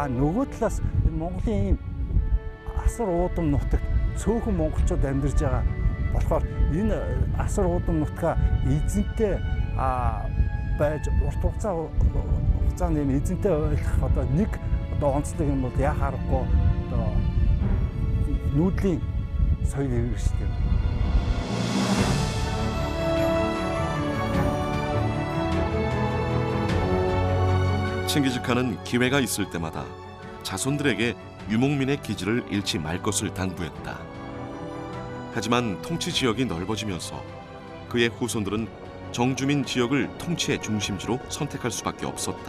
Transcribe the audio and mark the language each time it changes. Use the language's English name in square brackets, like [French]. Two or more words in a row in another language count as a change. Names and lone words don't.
[Mongolian] Нөгөө талаас энэ Монголын ийм асар уудам нутагт цөөхөн монголчууд амьдарч байгаа болохоор энэ асар уудам нутгаа эзэнтэй байж урт хугацаанд ийм эзэнтэй ойлгох одоо нэг одоо онцлог юм бол яхаа аргагүй одоо нүүдлийн соёл иргэншил юм. [Korean] 칭기즈칸은 기회가 있을 때마다 자손들에게 유목민의 기지를 잃지 말 것을 당부했다. 하지만 통치 지역이 넓어지면서 그의 후손들은 정주민 지역을 통치의 중심지로 선택할 수밖에 없었다.